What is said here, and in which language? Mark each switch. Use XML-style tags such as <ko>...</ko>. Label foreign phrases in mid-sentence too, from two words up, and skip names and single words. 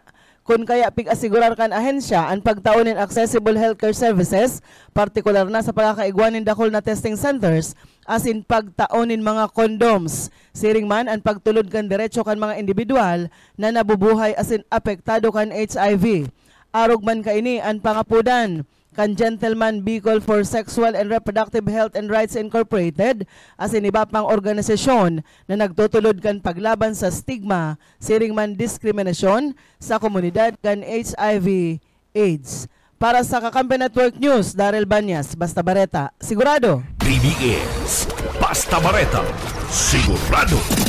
<bik>Kung kaya pig-asigurar kan ahensya ang pagtaunin</bik> <en>accessible healthcare services,</en> <bik>partikular na sa pagkakaigwanin dakol na</bik> <en>testing centers,</en> <bik>as in pagtaunin mga condoms. Siring man ang pagtulod kan diretso kan mga individual na nabubuhay as in apektado kan HIV. Arog man kaini ang pangapudan kan Gentleman Bicol for Sexual and Reproductive Health and Rights Incorporated as in iba pang organisasyon na nagtutulod kan paglaban sa stigma, siring man diskriminasyon sa komunidad kan HIV AIDS. Para sa Kakampi Network News, Daryl Banyas, Basta Bareta, sigurado. BBS Basta Bareta, sigurado.</bik>